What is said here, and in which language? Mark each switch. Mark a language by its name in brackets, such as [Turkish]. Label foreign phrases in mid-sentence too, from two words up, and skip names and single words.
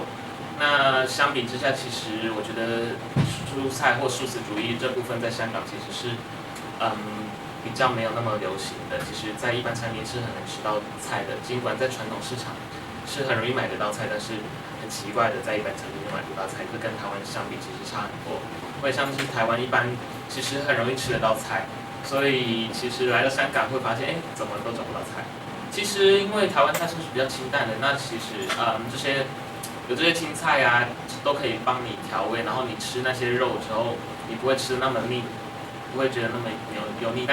[Chinese] 那相比之下，其實我覺得蔬菜或素食主義這部分在香港其實是比較沒有那麼流行的。其實，在一般餐廳是很難吃到菜的，儘管在傳統市場是很容易買得到菜，但是很奇怪的，在一般餐廳就買不到菜，這跟台灣相比其實差很多。因為像是台灣一般其實很容易吃得到菜。所以其實來到香港會發現，怎麼都找不到菜。其實因為台灣菜是比較清淡的，那其實有這些青菜啊，都可以幫你調味，然後你吃那些肉之後，你不會吃得那麼膩，不會覺得那麼油膩。